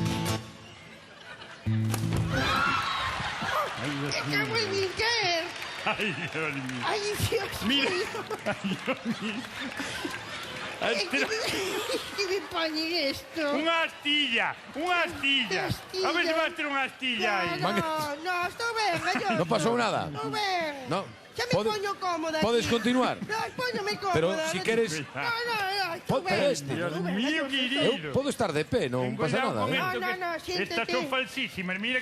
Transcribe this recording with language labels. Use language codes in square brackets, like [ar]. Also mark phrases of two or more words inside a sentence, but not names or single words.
[es] Ay, Dios ¡Qué mío. muy bien, qué! Ay, Dios mío. ¡Ay, Dios Mira. mío! Ay, Dios mío. ¿Qué me pone esto? [gl] Unha astilla, unha astilla. Astilla. A ver se vas ter unha astilla aí. No, estou ben, Galloso. Non pasou nada? Estou ben. No. Xa me poño cómoda Podes aquí. continuar? No, póñome cómoda. Pero si queres... No, estou ben. Pero este. [es] Dios [gl] Estou ben, [es] mío, [gl] Galloso. [es] querido. [gl] Eu podo estar de pé, non [es] Ten [gl] pasa [es] cuidado [gl] nada. [es] con esto, No, que siéntate. estas son falsísimas. Mira que